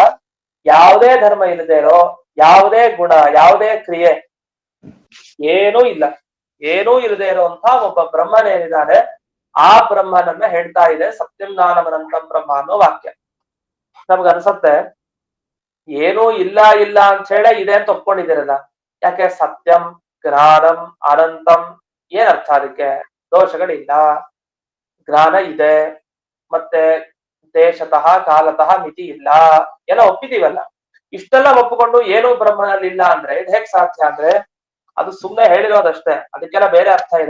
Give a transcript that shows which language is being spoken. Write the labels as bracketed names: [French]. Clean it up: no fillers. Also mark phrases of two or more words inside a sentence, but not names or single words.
[Kannada] ಯಾವುದೇ ಧರ್ಮ ಇಲ್ಲದೆ ಇರೋ, ಯಾವುದೇ ಗುಣ, ಯಾವುದೇ ಕ್ರಿಯೆ ಏನೂ ಇಲ್ಲ, ಏನೂ ಇಲ್ಲದೆ ಇರುವಂತ ಒಬ್ಬ ಬ್ರಹ್ಮನೇನಿದ್ದಾನೆ ಆ ಬ್ರಹ್ಮನನ್ನ ಹೇಳ್ತಾ ಇದೆ [Sanskrit] ಸತ್ಯಂ ಜ್ಞಾನಮನಂತಂ ಬ್ರಹ್ಮ [Kannada] ಅನ್ನೋ ವಾಕ್ಯ. ನಮ್ಗ ಅನ್ಸತ್ತೆ ಏನೂ ಇಲ್ಲ ಇಲ್ಲ ಅಂತ ಹೇಳಿ ಇದೆ ಅಂತ ಒಪ್ಕೊಂಡಿದ್ದೀರಲ್ಲ. ಯಾಕೆ? [Sanskrit] ಸತ್ಯಂ, ಜ್ಞಾನಂ, ಅನಂತಂ [Kannada] ಏನ್ ಅರ್ಥ ಅದಕ್ಕೆ? ದೋಷಗಳಿಲ್ಲ, ಜ್ಞಾನ ಇದೆ, ಮತ್ತೆ [Sanskrit] ದೇಶತಃ ಕಾಲತಃ [Kannada] ಮಿತಿ ಇಲ್ಲ, ಎಲ್ಲ ಒಪ್ಪಿದೀವಲ್ಲ. ಇಷ್ಟೆಲ್ಲ ಒಪ್ಪಿಕೊಂಡು ಏನು ಬ್ರಹ್ಮನಲ್ಲಿಲ್ಲ ಅಂದ್ರೆ ಇದು ಹೇಗ್ ಸಾಧ್ಯ ಅಂದ್ರೆ ಅದು ಸುಮ್ಮನೆ ಹೇಳಿರೋದಷ್ಟೇ, ಅದಕ್ಕೆಲ್ಲ ಬೇರೆ ಅರ್ಥ ಇದೆ.